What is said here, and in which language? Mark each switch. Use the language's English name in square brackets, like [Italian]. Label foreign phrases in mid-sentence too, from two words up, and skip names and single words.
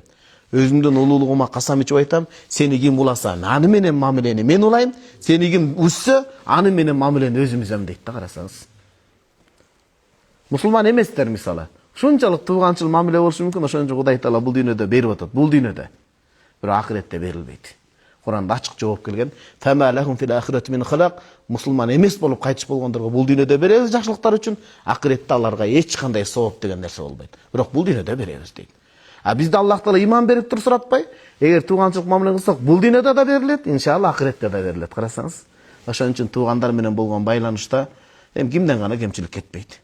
[Kyrgyz] Өзүмдүн улуулугума касам ичип айтам, сени ким уласа, аны менен мамилени мен улайм, сени ким үзсө, аны менен мамилени өзүм үзөм дейт да, карасаңыз. Мусулман эместер мисалы. Ушунчалык тууганчыл мамиле болушу мүмкүн, ошон үчүн Кудай Таала бул дүйнөдө берип атат, бул дүйнөдө. Бирок акыретте берилбейт. Куранда ачык жооп келген. [Arabic] فما لهم في الآخرة من خلاق. [Kyrgyz] Мусулман эмес болуп кайтыш болгондорго бул дүйнөдө беребиз жакшылыктар үчүн, акыретте аларга эч кандай сооп деген нерсе болбойт. Бирок бул дүйнөдө беребиз дейт. А бизде Аллах Таала иман берип туруп суратпай, эгер тууганчылык мамиле кылсак, бул дүйнөдө да берилет, иншалла акыретте да берилет. Карасаңыз, ошон үчүн туугандар менен болгон байланышта эми кимден гана кемчилик кетпейт.